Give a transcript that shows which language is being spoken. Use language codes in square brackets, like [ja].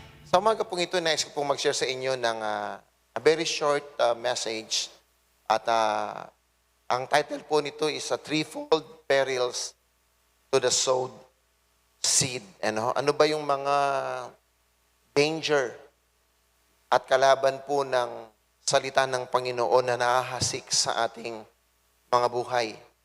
[tl] Sa umaga pong ito, nais ko pong mag-share sa inyo ng [en] a very short message. [tl] At ang title po nito [en] is a Threefold Perils to the Sowed Seed. [tl] Ano ba yung mga danger at kalaban po ng salita ng Panginoon na nahahasik sa ating mga buhay?